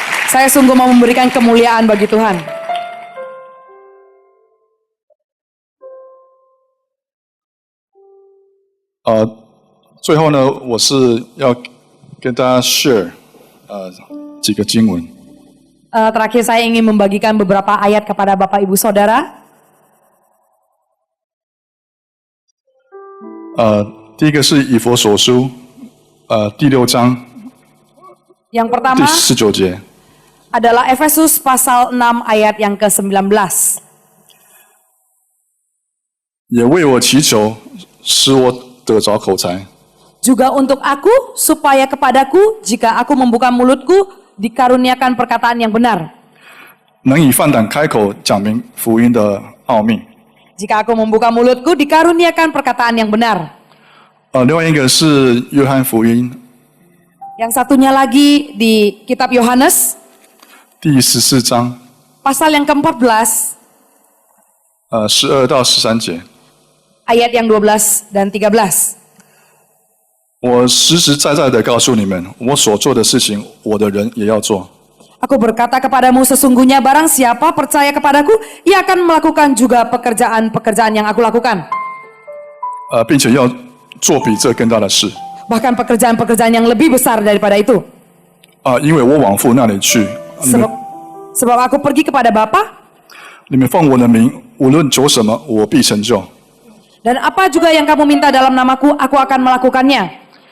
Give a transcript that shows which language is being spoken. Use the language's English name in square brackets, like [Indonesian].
[Indonesian] Saya sungguh mau memberikan kemuliaan bagi Tuhan. [Chinese] 最后呢，我是要跟大家 share 几个经文。 [Indonesian] Terakhir saya ingin membagikan beberapa ayat kepada Bapak Ibu Saudara. [Chinese] 第一个是以弗所书第6章 [Indonesian] Yang [Chinese] 第 [Indonesian] pertama [Chinese] 19节， [Indonesian] adalah Efesus pasal 6 ayat yang ke-19. [Chinese] 也为我祈求，使我得着口才， [Indonesian] Juga untuk aku, supaya kepadaku, jika aku membuka mulutku, dikaruniakan perkataan yang benar. [Chinese] 能以放胆开口讲明福音的奥秘。 [Indonesian] Jika aku membuka mulutku, dikaruniakan perkataan yang benar. [Chinese] 另外一个是约翰福音 [Indonesian] Yang satunya lagi di kitab Yohanes, [Chinese] 第14章 [Indonesian] pasal yang ke-14, [Chinese] 12到13节。 [Indonesian] ayat yang 12 dan 13. [Chinese] 我实实在在的告诉你们，我所做的事情，我的人也要做。 [Indonesian] Aku berkata kepadamu, sesungguhnya barang siapa percaya kepadaku, ia akan melakukan juga pekerjaan-pekerjaan yang aku lakukan. [Chinese] 并且要做比这更大的事。 [Indonesian] Bahkan pekerjaan-pekerjaan yang lebih besar daripada itu. [Chinese] 因为我往父那里去， [Indonesian] Sebab aku pergi kepada Bapa, [Chinese] 你们奉我的名，无论求什么，我必成就。 [Indonesian] dan apa juga yang kamu minta dalam namaku, aku akan melakukannya.